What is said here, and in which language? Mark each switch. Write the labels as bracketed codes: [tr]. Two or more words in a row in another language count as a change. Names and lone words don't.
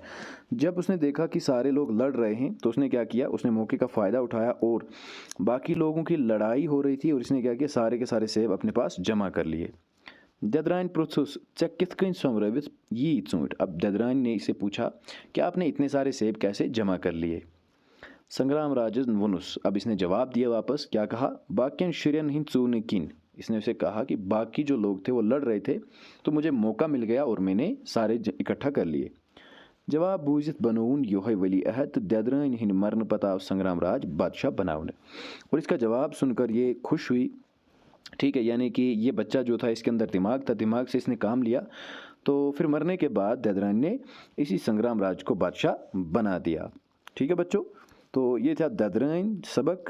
[hi] जब उसने देखा कि सारे लोग लड़ रहे हैं तो उसने क्या किया, उसने मौके का फ़ायदा उठाया, और बाकी लोगों की लड़ाई हो रही थी और इसने क्या किया, सारे के सारे सेब अपने पास जमा कर लिए। [ks] ददरान प्रोथुस चे कित कन सोमरवित ये चूंट। [hi] अब ददरान ने इसे पूछा कि आपने इतने सारे सेब कैसे जमा कर लिए। [ks] संग्राम राज वनुस, [hi] अब इसने जवाब दिया वापस, क्या कहा, [ks] बाकियन शुरन हिंद चून किन। [hi] इसने उसे कहा कि बाकी जो लोग थे वो लड़ रहे थे तो मुझे मौका मिल गया और मैंने सारे इकट्ठा कर लिए। [ks] जवाब बूझित बनून योह वली अहद ददरान हिंद मरन पताव संग्राम राज बादशाह बनाउन। [hi] और इसका जवाब सुनकर ये खुश हुई, ठीक है, यानी कि ये बच्चा जो था इसके अंदर दिमाग था, दिमाग से इसने काम लिया। तो फिर मरने के बाद ददरान ने इसी संग्राम राज को बादशाह बना दिया। ठीक है बच्चों, तो ये था ददरान सबक।